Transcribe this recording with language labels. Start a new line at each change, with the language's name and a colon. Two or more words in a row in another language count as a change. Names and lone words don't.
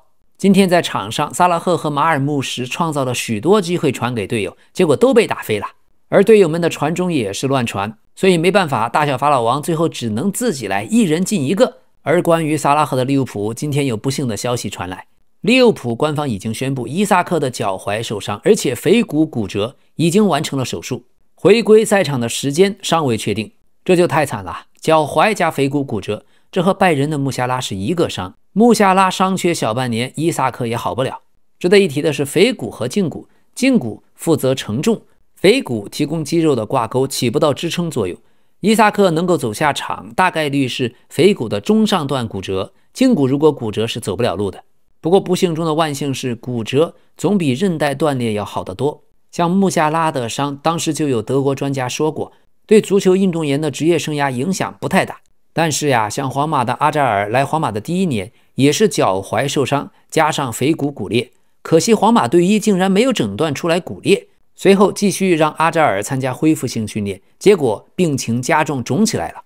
Chinese: 今天在場上，薩拉赫和马爾穆什創造了許多機會傳給隊友，結果都被打飛了，而隊友們的傳中也是亂傳，所以沒辦法，大小法老王最後只能自己來，一人進一個。而關於薩拉赫的利物浦，今天有不幸的消息傳來，利物浦官方已經宣布伊薩克的腳踝受傷，而且腓骨骨折，已經完成了手術，回歸賽場的時間尚未確定。這就太慘了，腳踝加腓骨骨折，這和拜仁的穆夏拉是一個傷，穆夏拉傷缺小半年，伊薩克也好不了。值得一提的是腓骨和脛骨，脛骨負責承重，腓骨提供肌肉的掛鈎，起不到支撐作用。伊薩克能夠走下場，大概率是腓骨的中上段骨折，脛骨如果骨折是走不了路的。不過不幸中的万幸是，骨折總比韧带斷裂要好得多。像穆夏拉的傷，當時就有德國專家說過，對足球運動員的職業生涯影響不太大。但是呀，像皇馬的阿扎爾來皇馬的第1年，也是腳踝受傷加上腓骨骨裂，可惜皇马隊醫竟然沒有診斷出來骨裂。隨後繼續讓阿扎爾參加恢復性訓練，結果病情加重，腫起來了。